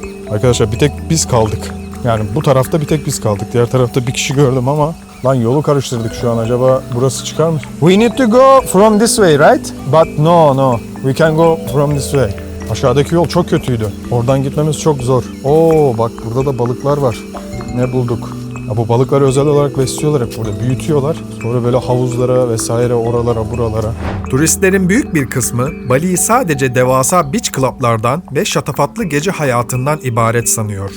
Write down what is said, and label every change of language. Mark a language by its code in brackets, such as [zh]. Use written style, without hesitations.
[tr] Arkadaşlar bir tek biz kaldık. Yani bu tarafta bir tek biz kaldık. Diğer tarafta bir kişi gördüm ama lan yolu karıştırdık şu an. Acaba burası çıkar mı? [en] We need to go from this way, right? But no. We can go from this way. [tr] Aşağıdaki yol çok kötüydü. Oradan gitmemiz çok zor. Oo bak burada da balıklar var. Ne bulduk? Ya bu balıkları özel olarak besliyorlar hep burada. Büyütüyorlar. Sonra böyle havuzlara vesaire oralara buralara. Turistlerin büyük bir kısmı Bali'yi sadece devasa beach club'lardan ve şatafatlı gece hayatından ibaret sanıyor.